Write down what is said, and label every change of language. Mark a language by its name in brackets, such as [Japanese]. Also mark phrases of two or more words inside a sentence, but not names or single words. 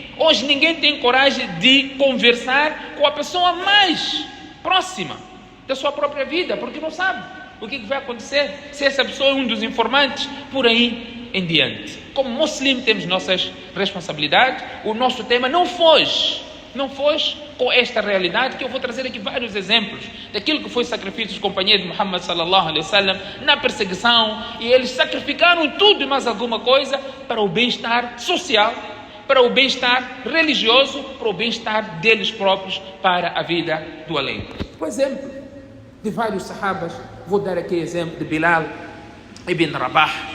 [Portuguese] Hoje ninguém tem coragem de conversar com a pessoa mais próxima da sua própria vida, porque não sabe o que vai acontecer, se essa pessoa é um dos informantes, por aí em diante. Como muslim temos nossas responsabilidades, o nosso tema não foge com esta realidade, que eu vou trazer aqui vários exemplos daquilo que foi sacrifício dos companheiros de Muhammad [Arabic] صلى الله عليه وسلم [Portuguese] na perseguição, e eles sacrificaram tudo e mais alguma coisa para o bem-estar social, para o bem-estar religioso, para o bem-estar deles próprios, para a vida do além. Por exemplo de vários sahabas, vou dar aqui exemplo de Bilal ibn Rabah.